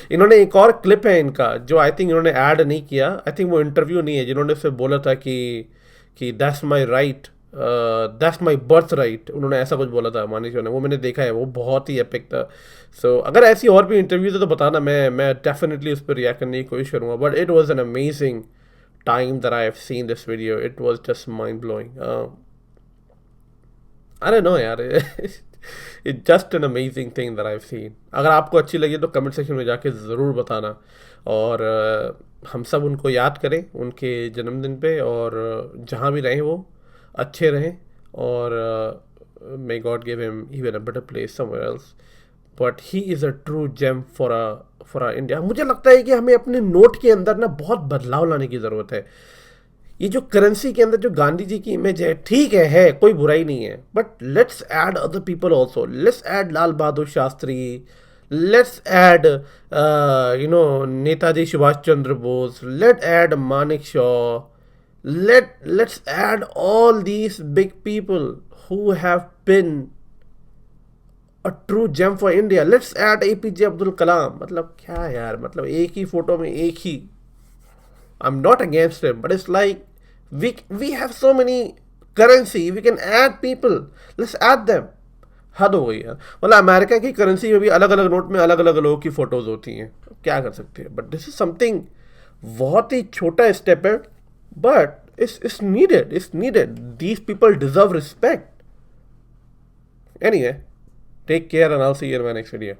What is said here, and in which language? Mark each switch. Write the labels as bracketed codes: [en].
[hi] इन्होंने एक और क्लिप है इनका जो आई थिंक इन्होंने ऐड नहीं किया, आई थिंक वो इंटरव्यू नहीं है, जिन्होंने उससे बोला था कि [en] that's my right that's my birth right, [hi] उन्होंने ऐसा कुछ बोला था मानेकशॉ ने, वो मैंने देखा है, वो बहुत ही एपिक था. सो अगर ऐसी और भी इंटरव्यूज है तो बताना, मैं डेफिनेटली उस पर रिएक्ट करने की कोशिश करूँगा. [en] But it was an amazing time that I have seen this video. It was just mind blowing. I don't know यार. It's just an amazing thing that I've seen. [hi] अगर आपको अच्छी लगी तो कमेंट सेक्शन में जाके ज़रूर बताना. और हम सब उनको याद करें उनके जन्मदिन पे, और जहाँ भी रहें वो अच्छे रहें, और [en] may God give him even a better place somewhere else. But he is a true gem for India. [hi] मुझे लगता है कि हमें अपने नोट के अंदर ना बहुत बदलाव लाने की ज़रूरत है. ये जो करेंसी के अंदर जो गांधी जी की इमेज है, ठीक है कोई बुराई नहीं है, [en] But let's add other people also. Let's add Lal Bahadur Shastri, let's add Netaji Subhash Chandra Bose, let add Manekshaw, let's add all these big people who have been a true gem for India. Let's add APJ Abdul Kalam. [hi] मतलब क्या यार, मतलब एक ही photo में एक ही. [en] I'm not against him, but it's like we have so many currency. We can add people. Let's add them. [hi] हद हो गई यार. मतलब अमेरिका की करेंसी में भी अलग अलग नोट में अलग अलग लोगों की फोटोज होती हैं, क्या कर सकते हैं. [en] but this is something [hi] बहुत ही छोटा स्टेप है, [en] But it's needed. These people deserve respect. Anyway, take care and I'll see you in my next video.